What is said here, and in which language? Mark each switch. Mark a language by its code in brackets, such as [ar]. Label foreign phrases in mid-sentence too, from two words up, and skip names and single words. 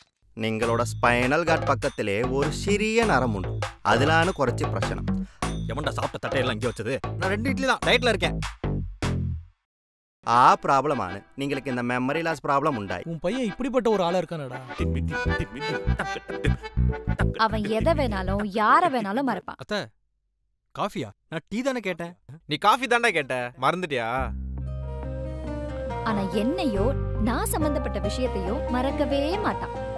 [ml] നിങ്ങളോட [en] spinal guard [ml] പക്കത്തിലെ ഒരു ചെറിയ നരമുണ്ട് അതിലാണ് കുറച്ച് പ്രശ്നം. [ta] எவன்டா சாப்பிட்ட தட்டையெல்லாம் இங்கே வச்சது? நான் 2 இட்லி தான் டயட்ல இருக்கேன். [ml] ആ പ്രോബ്ലമാണ് നിങ്ങൾക്ക് இந்த [en] memory loss problem [ml] ഉണ്ടായി. [ta] உன் பையன் இப்படிப்பட்ட ஒரு ஆளா இருக்கானடா. அவன் எதை வேணாலும் யாரை வேணாலும் மறப்பான். அத்தை காஃபியா? நான் டீ தானே கேட்டேன். நீ காஃபி தாண்டா கேட்ட, மறந்துட்டியா? ஆனா என்னையோ நான் சம்பந்தப்பட்ட விஷயத்தையோ மறக்கவே மாட்டான்.